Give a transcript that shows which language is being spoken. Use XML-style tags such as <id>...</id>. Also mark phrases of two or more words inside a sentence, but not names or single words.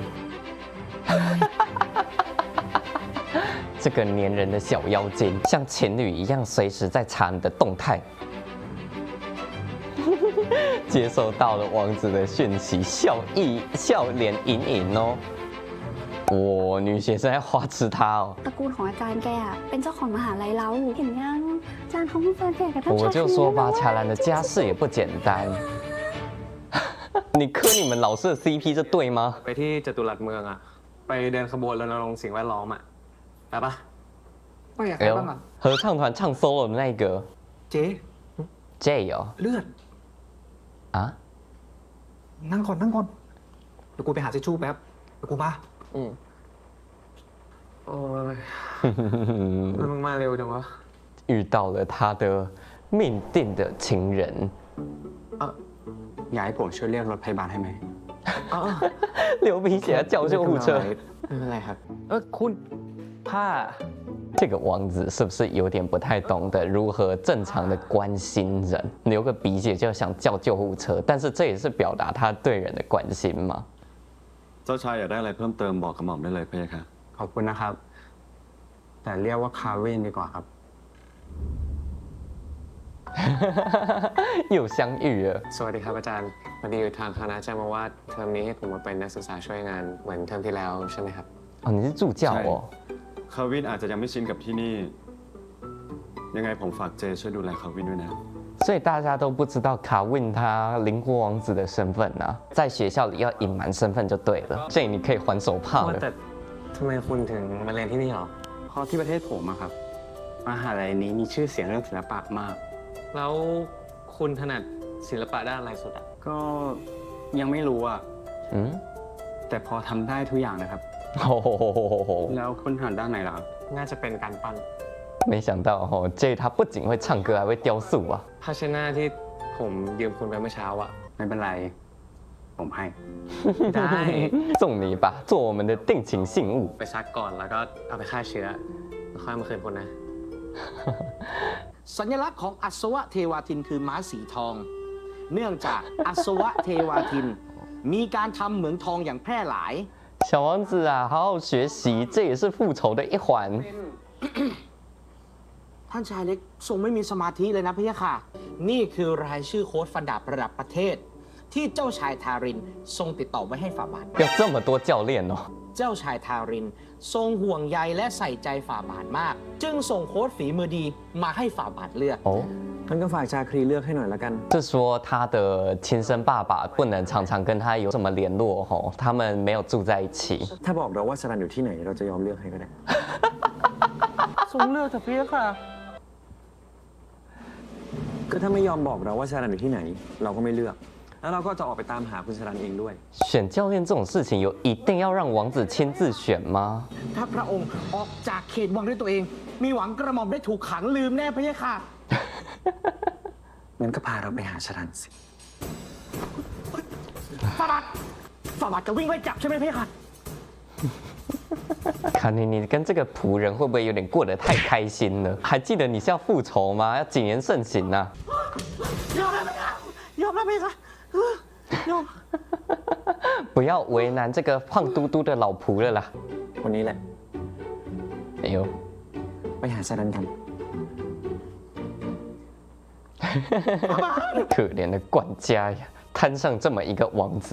<zh>这个粘人的小妖精，像情侣一样，随时在查你的动态。接收到了王子的讯息，笑脸盈盈哦。哇，女学生在花痴他哦。</zh> <th>ตระกูลของอาจารย์แกอะเป็นเจ้าของมหาลัยเราเห็นยังอาจารย์เขาเป็นแฟนกับท่านชาย</th> <zh>我就说吧，卡兰的家世也不简单。你磕你们老师的 CP 这对吗？</zh> <th>ไปที่จตุรัสเมืองอ่ะไปเดินขบวนรณรงค์สิ่งแวดล้อมอ่ะไปปะไปอยาก 哎 ไป 呦 บ้างอ่ะ</th> <zh>合唱团唱 solo 的那个</zh> <th>เจ๊</th> <zh>J 哦</zh> <th>เลือด 啊， นั่งก่อนเดี๋ยวกูไปหาทิชชู่แป๊บเดี๋ยวกูมาโอ้ยมึงมาเร็วจังวะ</th> <zh>遇到了他的命定的情人。</zh> <th>อยากให้ผมช่วยเรียกรถพยาบาลให้ไหม</th> <zh>流鼻血要叫救护车。</zh> <th>ไม่เป็นไรครับคุณผ้า</th> <zh>这个王子是不是有点不太懂得如何正常的关心人？流个鼻血就想叫救护车，但是这也是表达他对人的关心吗？</zh> <th>เจ้าชายอยากได้อะไรเพิ่มเติมบอกกระหม่อมได้เลยพี่ค่ะ ขอบคุณนะครับ แต่เรียกว่าคาเวนดีกว่าครับ</th> <zh>又相遇了。</zh> <th>สวัสดีครับอาจารย์พอดีทางคณะแจ้งมาว่าเทอมนี้ให้ผมมาเป็นนักศึกษาช่วยงานเหมือนเทอมที่แล้วใช่ไหมครับ</th> <zh>哦，你是助教哦。</zh> <th>คาวินอาจจะยังไม่ชินกับที่นี่ยังไงผมฝากเจช่วยดูแลคาวินด้วยนะ</th> <zh>所以大家都不知道卡温他邻国王子的身份啊，在学校里要隐瞒身份就对了，所以你可以还手炮了。</zh> <th>แต่ทำไมคุณถึงมาเรียนที่นี่หรอ เพราะที่ประเทศผมอะครับมหาลัยนี้มีชื่อเสียงเรื่องศิลปะมาก แล้วคุณถนัดศิลปะด้านอะไรสุดอ่ะ ก็ยังไม่รู้อะ 嗯， แต่พอทำได้ทุกอย่างนะครับ 哦， แล้วคุณถนัดด้านไหนล่ะครับ น่าจะเป็นการปั้น</th> <zh>没想到哦，J 他不仅会唱歌，还会雕塑啊。</zh> <th>ภาชนะที่ผมยืมคุณไปเมื่อเช้าอ่ะ ไม่เป็นไร ผมให้ ได้</th> <zh>送你吧，做我们的定情信物。</zh> <th>ไปซักก่อนแล้วก็เอาไปฆ่าเชื้อแล้วค่อยมาคืนคุณนะ สัญลักษณ์ของอัศวะเทวาทินคือม้าสีทอง เนื่องจากอัศวะเทวาทิน มีการทำเหมืองทองอย่างแพร่หลาย</th> <zh>小王子啊，好好学习，这也是复仇的一环。</zh> <th>ท่านชายเล็กทรงไม่มีสมาธิเลยนะพี่ยะค่ะ นี่คือรายชื่อโค้ดฟันดาบระดับประเทศ ที่เจ้าชายทารินทรงติดต่อไว้ให้ฝ่าบาท</th> <zh>有这么多教练哦。</zh> <th>เจ้าชายทาริน ทรงห่วงใยและใส่ใจฝ่าบาทมาก จึงส่งโค้ดฝีมือดีมาให้ฝ่าบาทเลือก 哦， ท่านก็ฝากชาครีเลือกให้หน่อยละกัน</th> <zh>是说他的亲生爸爸不能常常跟他有什么联络哦，他们没有住在一起。</zh> <th>ถ้าบอกเราว่าสรันอยู่ที่ไหนเราจะยอมเลือกให้ก็ได้ ทรงเลือกเถอะพี่ยะค่ะ ก็ถ้าไม่ยอมบอกเราว่าสรันอยู่ที่ไหน เราก็ไม่เลือก แล้วเราก็จะออกไปตามหาคุณสรันเองด้วย</th> <zh>选教练这种事情有一定要让王子亲自选吗？</zh> <th>ถ้าพระองค์ออกจากเขตวังด้วยตัวเอง มีหวังกระหม่อมได้ถูกขังลืมแน่พี่ยะค่ะ งั้นก็พาเราไปหาสรันสิ ฝ่าบาทจะวิ่งไล่จับใช่ไหมพี่ยะค่ะ</th> <zh>看你跟这个仆人会不会有点过得太开心了？还记得你是要复仇吗？要谨言慎行啊！</zh> <th>ยอมแล้วพี่ยะยอมแล้วพี่ยะค่ะยอม</th> <zh>不要为难这个胖嘟嘟的老仆了啦。</zh> <th>คนนี้แหละ 哎呦， ไปหาสรันกัน</th> <zh>可怜的管家呀，摊上这么一个王子。</zh>